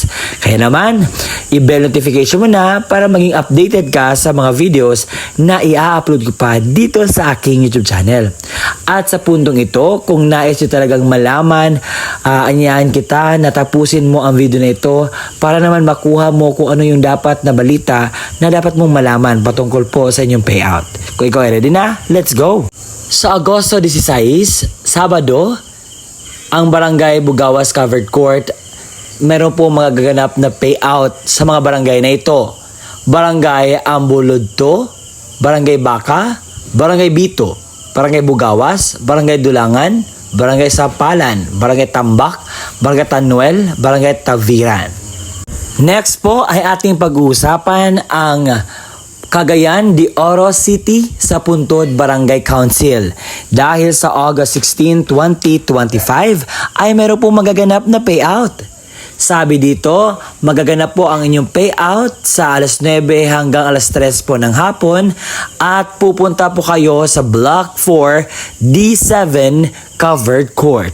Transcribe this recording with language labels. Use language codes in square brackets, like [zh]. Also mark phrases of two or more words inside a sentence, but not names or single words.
[tl] Kaya naman, i- [en] bell notification [tl] mo na para maging updated ka sa mga videos na i-upload ko pa dito sa aking YouTube channel. At sa puntong ito, kung nais nyo talagang malaman, anyahan kita na tapusin mo ang video na ito para naman makuha mo kung ano yung dapat na balita na dapat mong malaman patungkol po sa inyong payout. Kung ikaw ay ready na, [en] let's go! [tl] Sa Agosto 16, Sabado, ang Barangay Bugawas Covered Court, meron po mga gaganap na payout sa mga barangay na ito. Barangay Ambulodto, Barangay Baka, Barangay Bito, Barangay Bugawas, Barangay Dulangan, Barangay Sapalan, Barangay Tambak, Barangay Tanuel, Barangay Taviran. Next po ay ating pag-uusapan ang Cagayan de Oro City sa Puntod Barangay Council. Dahil sa August 16, 2025 ay meron po magaganap na payout. Sabi dito, magaganap po ang inyong payout sa alas 9 hanggang alas 3 po ng hapon at pupunta po kayo sa Block 4 D7 Covered Court.